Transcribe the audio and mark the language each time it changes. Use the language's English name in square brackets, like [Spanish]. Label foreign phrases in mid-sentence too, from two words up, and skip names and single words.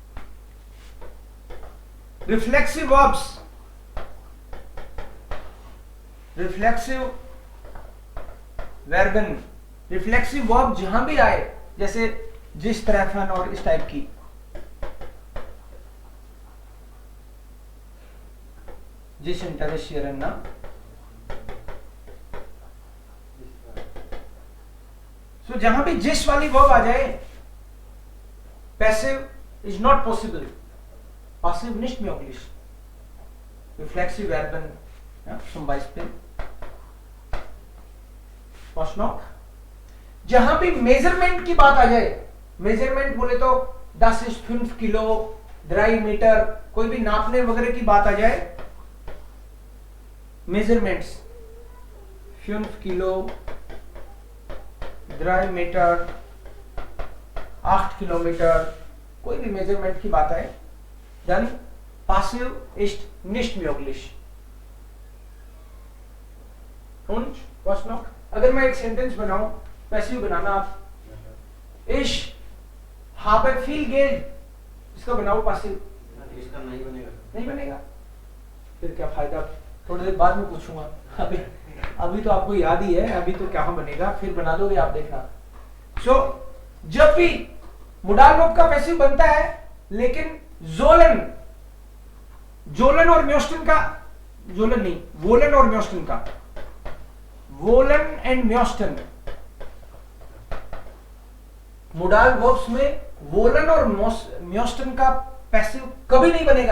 [English] reflexive verbs, [German] reflexive Verben, [English] reflexive verb [Hindi] जहां भी आए, जैसे जिस तरह और इस टाइप की, जिस इंटरेस्ट ना, तो जहां भी जिस वाली वर्ब आ जाए, [English] passive is not possible, [German] passiv nicht möglich, reflexive Verben, ja, zum Beispiel, was noch, [Hindi] जहां भी मेजरमेंट की बात आ जाए, मेजरमेंट बोले तो 10 ist 5 किलो, 3 मीटर, कोई भी नापने वगैरह की बात आ जाए, मेजरमेंट्स 5 किलो, 3 मीटर, 8 किलोमीटर, कोई भी मेजरमेंट की बात आए, [German] dann passiv ist nicht möglich। und was noch, [Hindi] अगर मैं एक सेंटेंस बनाऊं, पैसिव बनाना आप, [German] ich habe viel Geld, [Hindi] इसका बनाओ पासिव, इसका नहीं बनेगा, नहीं बनेगा, फिर क्या फायदा, थोड़ी देर बाद में पूछूंगा, अभी तो आपको याद ही है, अभी तो क्या बनेगा, फिर बना दोगे आप देखना। सो जब भी मोडाल वर्ब का पैसिव बनता है, लेकिन जोलन, जोलन और म्योस्टन का, जोलन नहीं, वोलन और म्योस्टन का, वोलन एंड म्योस्टन, मोडाल वर्ब्स में वोलन और म्योस्टन का पैसिव कभी नहीं बनेगा।